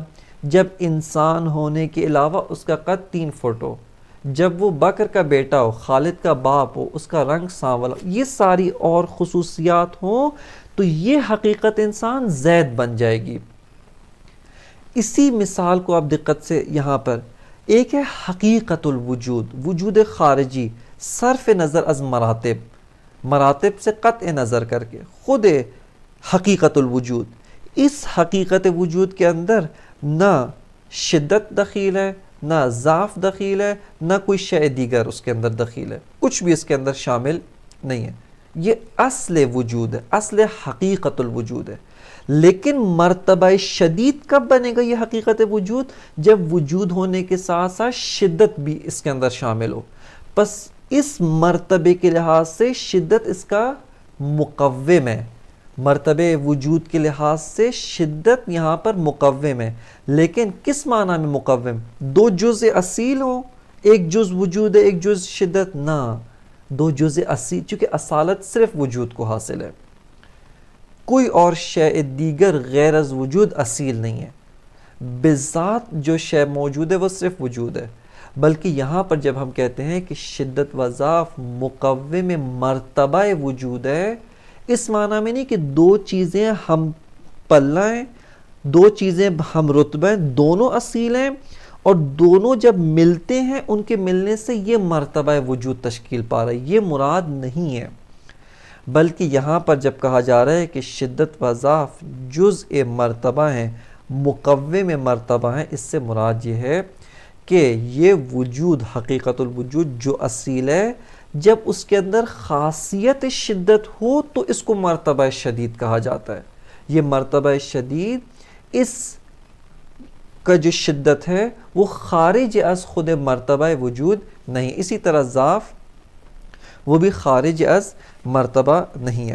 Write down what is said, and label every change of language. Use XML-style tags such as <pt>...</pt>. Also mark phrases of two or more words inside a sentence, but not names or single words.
<ur>جب انسان ہونے کے علاوہ اس کا قد 3 فٹ ہو، جب وہ بکر کا بیٹا ہو، خالد کا باپ ہو، اس کا رنگ سانولا ہو، یہ ساری اور خصوصیات ہوں تو یہ حقیقت انسان زید بن جائے گی۔ اسی مثال کو آپ دقت سے یہاں پر، ایک ہے حقیقت الوجود، وجود خارجی،</ur> <fa>صرف نظر از مراتب</fa> <ur>سے قطع نظر کر کے خود حقیقت الوجود۔ اس حقیقت وجود کے اندر نہ شدت دخیل ہے، نہ ضعف دخیل ہے، نہ کوئی شے دیگر اس کے اندر دخیل ہے، کچھ بھی اس کے اندر شامل نہیں ہے۔ یہ اصل وجود ہے، اصل حقیقت الوجود ہے۔ لیکن مرتبہ شدید کب بنے گا یہ حقیقت وجود؟ جب وجود ہونے کے ساتھ ساتھ شدت بھی اس کے اندر شامل ہو۔ پس اس مرتبے کے لحاظ سے شدت اس کا مقوم ہے، مرتبہ وجود کے لحاظ سے شدت یہاں پر مقوم ہے، لیکن کس معنی میں مقوم؟ 2 جز اصیل ہو، ایک جز وجود ہے، ایک جز شدت؟ نہ، 2 جز اصیل، چونکہ اصالت صرف وجود کو حاصل ہے، کوئی اور شے دیگر غیر از وجود اصیل نہیں ہے۔ بذات جو شے موجود ہے وہ صرف وجود ہے، بلکہ یہاں پر جب ہم کہتے ہیں کہ شدت و ضعف مقوم مرتبہ وجود ہے، اس معنی میں نہیں کہ 2 چیزیں ہم پلہ ہیں، 2 چیزیں ہم رتبہ ہیں، دونوں اصیل ہیں، اور دونوں جب ملتے ہیں ان کے ملنے سے یہ مرتبہ وجود تشکیل پا رہا ہے، یہ مراد نہیں ہے۔ بلکہ یہاں پر جب کہا جا رہا ہے کہ شدت و ضعف جزء مرتبہ ہیں، مقوم مرتبہ ہیں، اس سے مراد یہ ہے کہ یہ وجود حقیقت الوجود جو اصیل ہے، جب اس کے اندر خاصیت شدت ہو تو اس کو مرتبہ شدید کہا جاتا ہے۔ یہ مرتبہ شدید اس کا جو شدت ہے وہ خارج از خود مرتبہ وجود نہیں، اسی طرح ضعف وہ بھی خارج از مرتبہ نہیں ہے۔</ur>